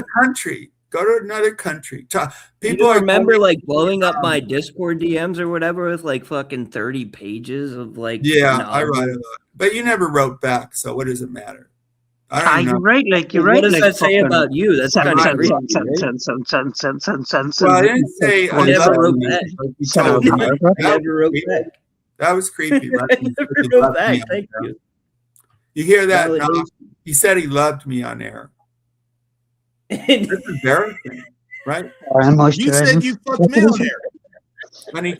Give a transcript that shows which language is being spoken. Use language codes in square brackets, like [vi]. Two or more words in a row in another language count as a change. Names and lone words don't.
[en] the country. Go to another country. You People don't are remember like blowing up my Discord DMs or whatever with like fucking 30 pages of like. Yeah, no. I write a lot, but you never wrote back. So what does it matter? I don't You're know. right. Like you're What right. does like, that say fucking about you? That's sen- kind of sen- creepy. sen- right? sen- sen- sen- sen- sen- sen- sen- Well, I didn't say I I never love wrote you, back. like you Son told of a me. mother. I That never wrote was back. creepy. That was creepy. I never wrote back. Thank you. You hear that? No, Validation. he said he loved me on air. That's embarrassing, right? You said you fucked me on there.